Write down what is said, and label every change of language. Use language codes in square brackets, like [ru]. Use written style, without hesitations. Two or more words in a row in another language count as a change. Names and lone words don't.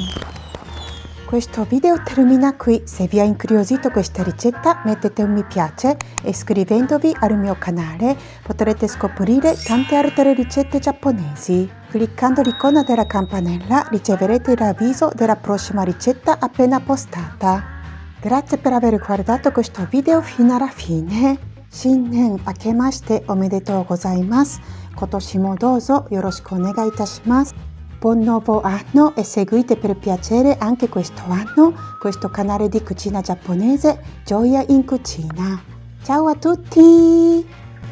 [it] Questo video termina qui. Se vi ha incuriosito questa ricetta mettete un mi piace e iscrivendovi al mio canale potrete scoprire tante altre ricette giapponesi. Cliccando l'icona della campanella riceverete l'avviso della prossima ricetta appena postata. Grazie per aver guardato questo video fino alla fine. [ja] 新年明けましておめでとうございます. 今年もどうぞよろしくお願いいたします. [it] Buon nuovo anno e seguite per piacere anche questo anno questo canale di cucina giapponese Gioia in Cucina. Ciao a tutti!